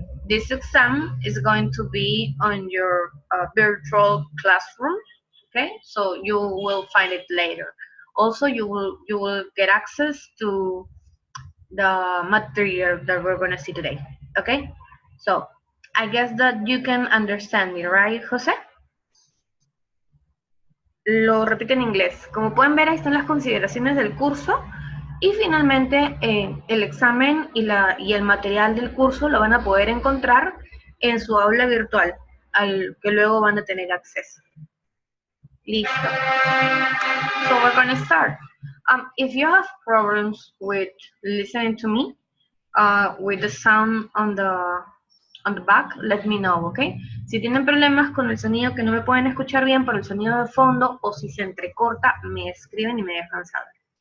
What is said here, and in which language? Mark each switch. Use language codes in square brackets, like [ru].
[en] This exam is going to be on your virtual classroom, okay? So you will find it later. Also, you will get access to the material that we're going to see today, okay? So I guess that you can understand me, right, Jose? [es] Lo repito en inglés. Como pueden ver, ahí están las consideraciones del curso. Y finalmente, el examen y el material del curso lo van a poder encontrar en su aula virtual, al que luego van a tener acceso. Listo. [en] So we're going to start. If you have problems with listening to me, with the sound on the back, let me know, okay? [es] Si tienen problemas con el sonido que no me pueden escuchar bien por el sonido de fondo o si se entrecorta, me escriben y me dejan saber.